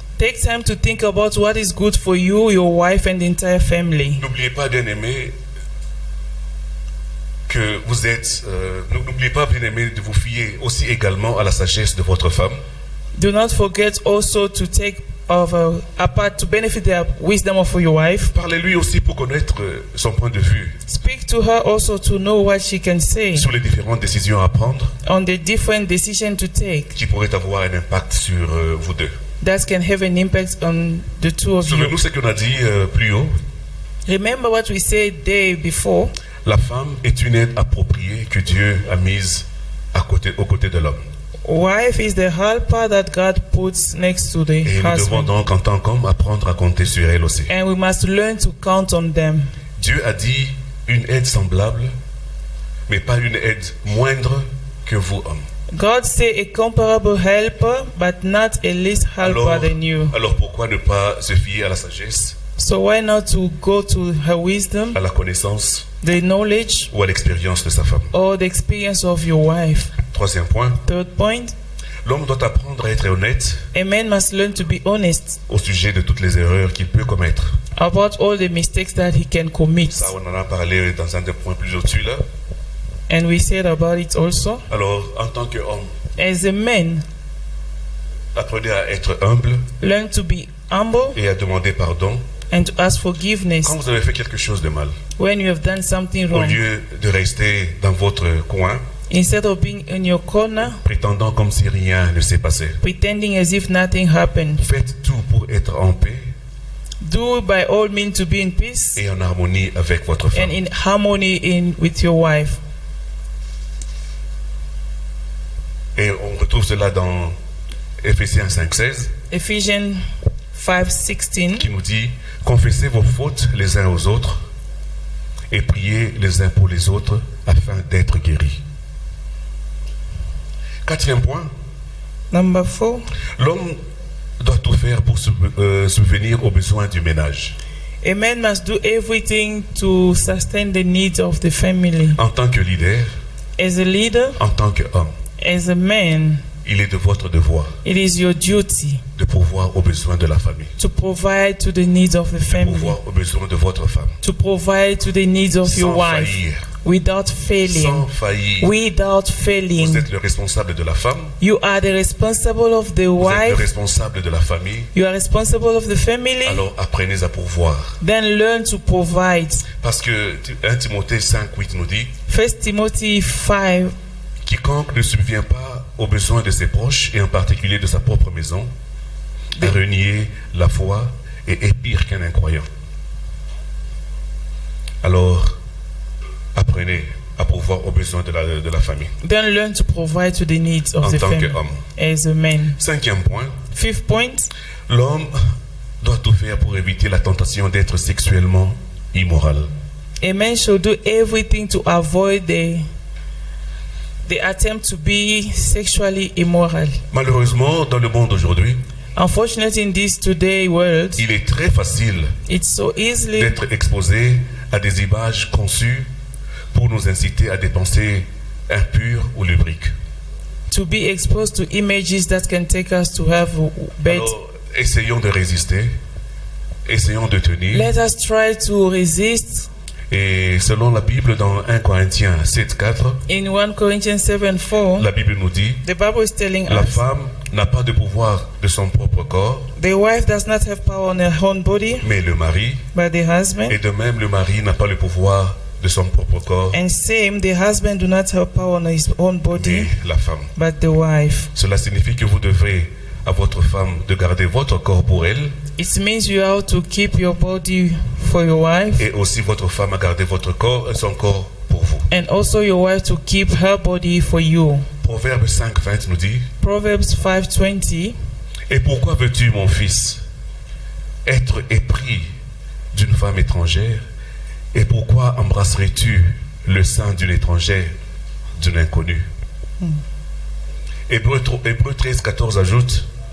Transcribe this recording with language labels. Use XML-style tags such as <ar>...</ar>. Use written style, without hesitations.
<en>Take time to think about what is good for you, your wife, and the entire family.</en> <fr>N'oubliez pas, bien-aimé, que vous êtes. N'oubliez pas, bien-aimé, de vous fier aussi également à la sagesse de votre femme.</fr> <en>Do not forget also to take apart to benefit the wisdom of your wife.</en> <fr>Parlez-lui aussi pour connaître son point de vue</fr> <en>Speak to her also to know what she can say</en> <fr>sur les différentes décisions à prendre</fr> <en>on the different decisions to take</en> <fr>qui pourraient avoir un impact sur vous deux.</fr> <en>that can have an impact on the two of you.</en> <fr>Souvenez-nous ce qu'on a dit plus haut.</fr> <en>Remember what we said day before.</en> <fr>La femme est une aide appropriée que Dieu a mise aux côtés de l'homme.</fr> <en>Wife is the helper that God puts next to the</en> <fr>Et nous devons</fr> <en>husband.</en> <fr>donc, en tant qu'homme, apprendre à compter sur elle aussi.</fr> <en>And we must learn to count on them.</en> <fr>Dieu a dit une aide semblable, mais pas une aide moindre que vous, hommes.</fr> <en>God say a comparable helper, but not a less helper than you.</en> <fr>Alors pourquoi ne pas se fier à la sagesse,</fr> <en>So why not to go to her wisdom,</en> <fr>à la connaissance</fr> <en>the knowledge,</en> <fr>ou à l'expérience de sa femme?</fr> <en>or the experience of your wife?</en> <fr>Troisième point,</fr> <en>Third point,</en> <fr>l'homme doit apprendre à être honnête</fr> <en>a man must learn to be honest</en> <fr>au sujet de toutes les erreurs qu'il peut commettre.</fr> <en>about all the mistakes that he can commit.</en> <fr>Ça, on en a parlé dans un des points plus au-dessus là.</fr> <en>And we said about it also.</en> <fr>Alors, en tant qu'homme,</fr> <en>As a man,</en> <fr>apprenez à être humble</fr> <en>learn to be humble</en> <fr>et à demander pardon</fr> <en>and to ask forgiveness</en> <fr>quand vous avez fait quelque chose de mal.</fr> <en>when you have done something</en> <fr>Au</fr> <en>wrong.</en> <fr>lieu de rester dans votre coin,</fr> <en>Instead of being in your corner,</en> <fr>prétendant comme si rien ne s'est passé.</fr> <en>pretending as if nothing happened.</en> <fr>Faites tout pour être en paix</fr> <en>Do by all means to be in peace</en> <fr>et en harmonie avec votre femme.</fr> <en>and in harmony with your wife.</en> <fr>Et on retrouve cela dans Éphésiens 5,16</fr> <en>Ephesians 5:16</en> <fr>qui nous dit « Confessez vos fautes les uns aux autres et priez les uns pour les autres afin d'être guéris. » Quatrième point,</fr> <en>Number 4,</en> <fr>l'homme doit tout faire pour subvenir aux besoins du ménage.</fr> <en>a man must do everything to sustain the needs of the family.</en> <fr>En tant que leader,</fr> <en>As a leader,</en> <fr>en tant qu'homme,</fr> <en>as a man,</en> <fr>il est de votre devoir</fr> <en>it is your duty</en> <fr>de pourvoir aux besoins de la famille,</fr> <en>to provide to the needs of the</en> <fr>de</fr> <en>family,</en> <fr>pourvoir aux besoins de votre femme,</fr> <en>to provide to the needs of your</en> <fr>sans</fr> <en>wife,</en> <fr>faillir.</fr> <en>without failing.</en> <fr>Sans faillir.</fr> <en>Without</en> <fr>Vous</fr> <en>failing.</en> <fr>êtes le responsable de la femme,</fr> <en>You are the responsible of the</en> <fr>vous êtes le</fr> <en>wife.</en> <fr>responsable de la famille,</fr> <en>You are responsible of the family.</en> <fr>alors apprenez à pourvoir.</fr> <en>Then learn to provide.</en> <fr>Parce que 1 Timothée 5,8 nous dit,</fr> <en>1 Timothy 5.</en> <fr>quiconque ne subvient pas aux besoins de ses proches, et en particulier de sa propre maison, a renié la foi et est pire qu'un incroyant. Alors, apprenez à pourvoir aux besoins de la famille,</fr> <en>Then learn to provide to the needs of</en> <fr>en</fr> <en>the</en> <fr>tant</fr> <en>family</en> <fr>qu'homme.</fr> <en>as a man.</en> <fr>Cinquième point,</fr> <en>5th point,</en> <fr>l'homme doit tout faire pour éviter la tentation d'être sexuellement immoral.</fr> <en>a man should do everything to avoid the attempt to be sexually immoral.</en> <fr>Malheureusement, dans le monde aujourd'hui,</fr> <en>Unfortunately, in this today world,</en> <fr>il est très facile</fr> <en>it's so easily</en> <fr>d'être exposé à des images conçues pour nous inciter à des pensées impures ou lubriques.</fr> <en>to be exposed to images that can take us to have bad.</en> <fr>Alors, essayons de résister, essayons de tenir.</fr> <en>Let us try to resist.</en> <fr>Et selon la Bible, dans 1 Corinthiens 7,4,</fr> <en>In 1 Corinthians 7:4,</en> <fr>la Bible nous dit,</fr> <en>the Bible is telling</en> <fr>la</fr> <en>us</en> <fr>femme n'a pas de pouvoir de son propre corps,</fr> <en>the wife does not have power on her own body,</en> <fr>mais le mari.</fr> <en>but the husband.</en> <fr>Et de même, le mari n'a pas le pouvoir de son propre corps,</fr> <en>And same, the husband do not have power on his own body,</en> <fr>mais la femme.</fr> <en>but the wife.</en> <fr>Cela signifie que vous devrez à votre femme de garder votre corps pour elle,</fr> <en>It means you have to keep your body for your wife,</en> <fr>et aussi votre femme à garder votre corps et son corps pour vous.</fr> <en>and also your wife to keep her body for you.</en> <fr>Proverbe 5,20 nous dit,</fr> <en>Proverbs 5:20.</en> <fr>et pourquoi veux-tu, mon fils, être épris d'une femme étrangère, et pourquoi embrasserais-tu le sein d'une étrangère, d'une inconnue? Hébreux 13,14 ajoute</fr>